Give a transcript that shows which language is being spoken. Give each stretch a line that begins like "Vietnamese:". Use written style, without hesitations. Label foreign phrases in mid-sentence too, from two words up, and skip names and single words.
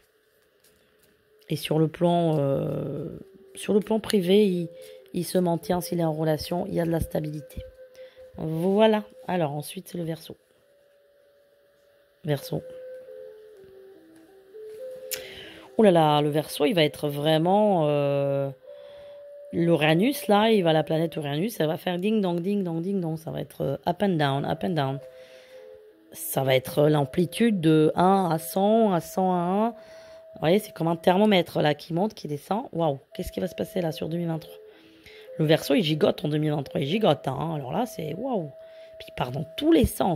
French: Et sur le plan privé, il se maintient s'il est en relation, il y a de la stabilité. Voilà. Alors, ensuite, c'est le Verseau. Verseau. Oh là là, le Verseau, il va être vraiment... L'Uranus, là, la planète Uranus, ça va faire ding dong, ding dong, ding dong. Ça va être
English: up and down, up and down.
French: Ça va être l'amplitude de 1 à 100, à 100 à 1. Vous voyez, c'est comme un thermomètre, là, qui monte, qui descend. Waouh, qu'est-ce qui va se passer, là, sur 2023? Le Verseau, il gigote en 2023. Il gigote, hein. Alors là, c'est waouh. Puis il part dans tous les sens.